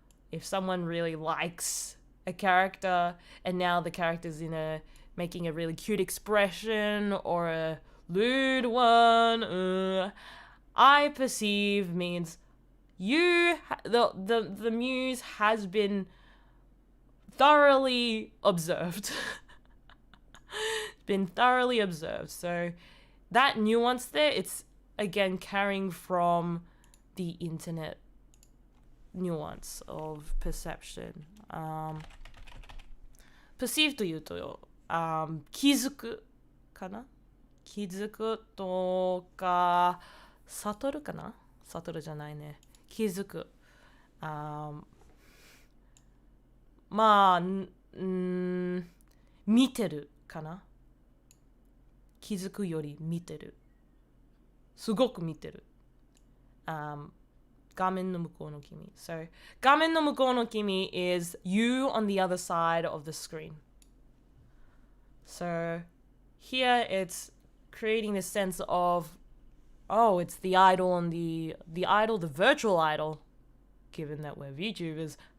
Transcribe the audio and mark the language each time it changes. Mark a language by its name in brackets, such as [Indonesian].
[English] If someone really likes a character and now the character's making a really cute expression or a lewd one, I perceive means the muse has been thoroughly observed. Been thoroughly observed. So that nuance there, it's again carrying from the internet nuance of perception. [Japanese] perceive というと、気づくかな、気づくとか悟るかな、悟るじゃないね、気づく、まあ見てるかな、気づくより見てる、すごく見てる、画面の向こうの君。 [English] So [Japanese] 画面の向こうの君 [English] is you on the other side of the screen. So here it's creating this sense of, oh, it's the idol and the idol, the virtual idol, given that we're VTubers.